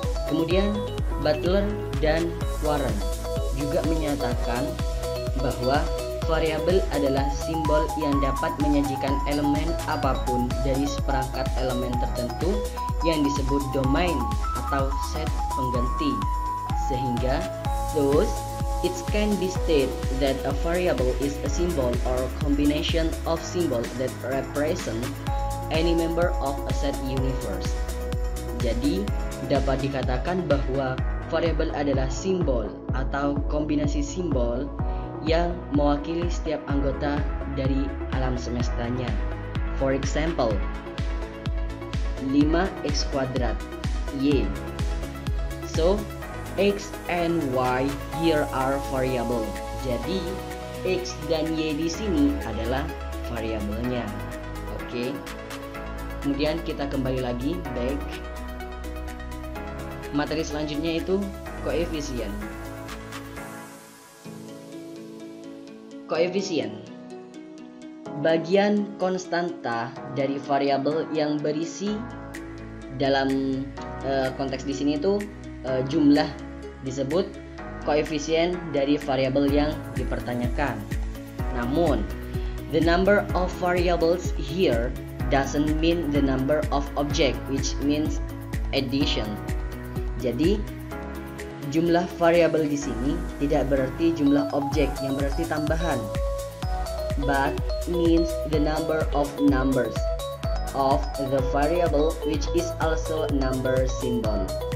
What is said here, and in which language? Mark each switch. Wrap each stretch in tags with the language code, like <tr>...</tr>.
<id>Kemudian Butler dan Warren juga menyatakan bahwa variabel adalah simbol yang dapat menyajikan elemen apapun dari seperangkat elemen tertentu yang disebut domain atau set pengganti, sehingga</id> <en>thus it can be stated that a variable is a symbol or combination of symbols that represent any member of a set universe.</en> <id>Jadi, dapat dikatakan bahwa variabel adalah simbol atau kombinasi simbol yang mewakili setiap anggota dari alam semestanya.</id> <en>For example, 5x kuadrat y. So, x and y here are variable.</en> <id>Jadi, x dan y di sini adalah variabelnya. Oke. Kemudian kita kembali lagi back. Materi selanjutnya itu koefisien. Koefisien, bagian konstanta dari variabel yang berisi dalam konteks di sini itu jumlah disebut koefisien dari variabel yang dipertanyakan.</id> <en>Namun, the number of variables here doesn't mean the number of object, which means addition.</en> <id>Jadi, jumlah variabel di sini tidak berarti jumlah objek yang berarti tambahan,</id> <en>but means the number of numbers of the variable which is also number symbol.</en>